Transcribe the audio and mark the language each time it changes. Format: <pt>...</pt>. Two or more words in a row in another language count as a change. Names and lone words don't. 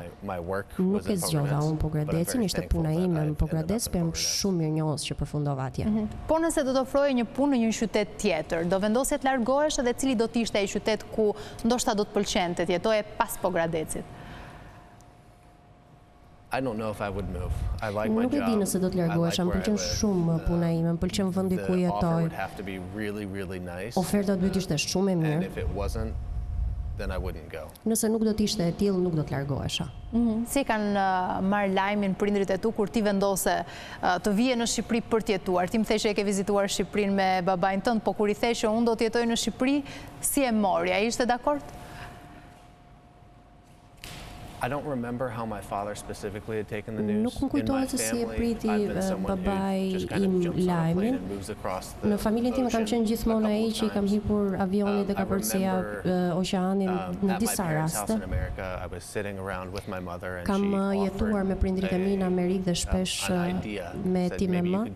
<sq>Nuk e zgjodha unë Pogradecin, ishte puna ime në Pogradec, por jam shumë mirënjohës që përfundova atje. Po nëse do të ofroje një punë në një qytet tjetër, do vendosje të largohesh dhe cili do të ishte ai qytet ku ndoshta do të pëlqente të jetoje pas Pogradecit?</sq> <en>I don't know if I would move. I like my job.</en> <sq>Nuk e di nëse do të largohesha, më pëlqen shumë puna ime, më pëlqen vendi ku jetoj. Oferta duhet të ishte shumë e mirë. Nëse nuk do të ishte e tillë, nuk do të largohesha. Si kanë marrë lajmin prindrit e tu kur ti vendose të vije në Shqipëri për të jetuar? Ti më the që e ke vizituar Shqipërinë me babain tënd, po kur i the që unë do të jetoj në Shqipëri, si e mori? Ai ishte dakord?</sq> <en>I don't remember how my father specifically had taken the news.</en> <sq>Nuk më kujtohet se si e priti babai im lajmin. Në familjen time kam qenë gjithmonë ai që i kam hipur avionit dhe ka përcjell oqeanin në disa raste. Kam jetuar me prindrit e mi në Amerikë dhe shpesh me ti me më.</sq>